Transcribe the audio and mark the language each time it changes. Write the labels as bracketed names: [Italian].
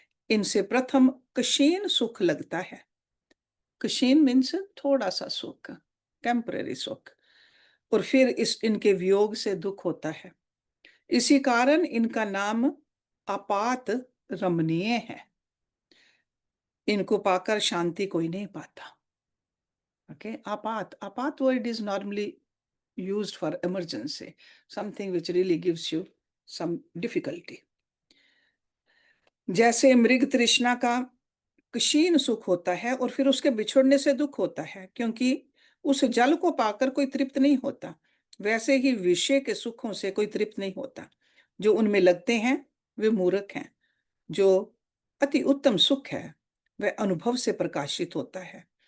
[Hindi] इनसे प्रथम क्षीण सुख लगता है। क्षीण [English] means [Hindi] थोड़ा सा सुख, टेम्पररी सुख, और फिर इनके वियोग से दुख होता है। इसी कारण इनका नाम आपात रमणीय है। इनको पाकर शांति कोई नहीं पाता। [English] Okay, आपात word is normally used for emergency, something which really gives you some difficulty. [Hindi] जैसे मृग तृष्णा का क्षीण सुख होता है और फिर उसके बिछुड़ने से दुख होता है, क्योंकि उस जल को पाकर कोई तृप्त नहीं होता, वैसे ही विषय के सुखों से कोई तृप्त नहीं होता। जो उनमें लगते हैं वे मूर्ख हैं। जो अति उत्तम सुख है वह अनुभव से प्रकाशित होता है।